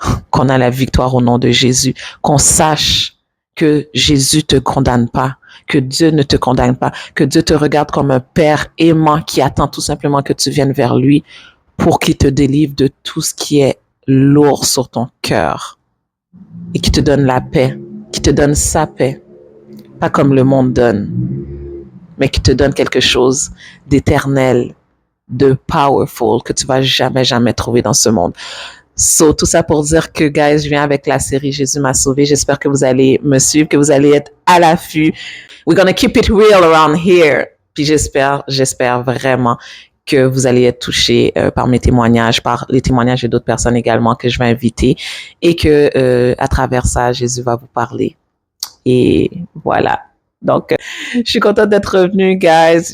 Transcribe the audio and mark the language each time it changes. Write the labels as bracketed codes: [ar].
[fr] qu'on a la victoire au nom de Jésus, qu'on sache que Jésus te condamne pas, que Dieu ne te condamne pas, que Dieu te regarde comme un père aimant qui attend tout simplement que tu viennes vers lui pour qu'il te délivre de tout ce qui est lourd sur ton cœur et qui te donne la paix, qui te donne sa paix, pas comme le monde donne, mais qui te donne quelque chose d'éternel, de powerful que tu vas jamais trouver dans ce monde. So, tout ça pour dire que, guys, je viens avec la série Jésus m'a sauvé. J'espère que vous allez me suivre, que vous allez être à l'affût. [en] We're gonna keep it real around here. [fr] Puis j'espère vraiment que vous allez être touchés par mes témoignages, par les témoignages d'autres personnes également que je vais inviter et que à travers ça, Jésus va vous parler. Et voilà. Donc, je suis contente d'être revenue, guys.